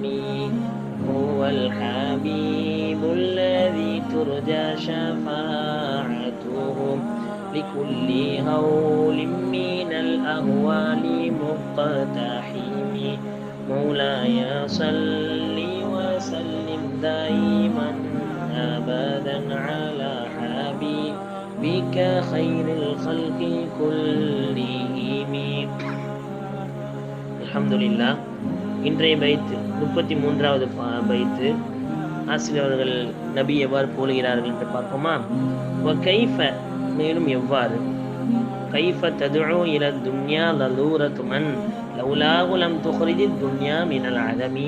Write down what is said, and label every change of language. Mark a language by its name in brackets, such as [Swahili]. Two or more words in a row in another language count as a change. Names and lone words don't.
[Arabic] هو الحبيب الذي ترجى شفاعته لكل هول من الأهوال مقتحم. مولاي صل وسلم دائما أبدا على حبيبك خير الخلق كلهم. அல்ஹம்துலில்லாஹ். [Tamil] இன்றைய பைத்து 33வது பைத்து ஆசிரியர்கள் நபி எவ்வாறு போலுகிறார்கள் என்று பார்ப்போமா? [Arabic] கைஃப [Tamil] மேலும் எவ்வாறு, [Arabic] கைஃப تدعو إلى الدنيا ضرورة من لولاه لم تخرج الدنيا من العدم.